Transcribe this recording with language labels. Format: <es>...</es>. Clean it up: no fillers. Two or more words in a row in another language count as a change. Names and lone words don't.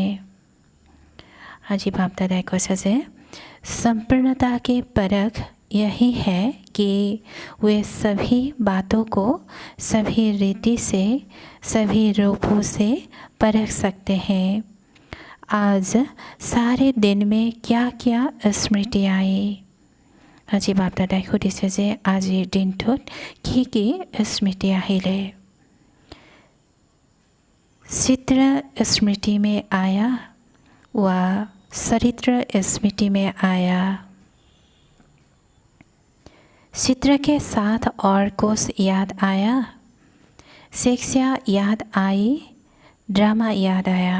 <hi>आज बाप दादा को सजे संपूर्णता की परख यही है कि वे सभी बातों को सभी रीति से सभी रूपों से परख सकते हैं। आज सारे दिन में क्या क्या स्मृति आई?</hi> <as>আজি বাপ দাদাই সুধিছে যে আজিৰ দিনটোত কি কি স্মৃতি আহিলে।</as> <hi>चित्र स्मृति में आया व चरित्र स्मृति में आया। चित्र के साथ और कुछ याद आया? शिक्षा याद आई, ड्रामा याद आया।</hi>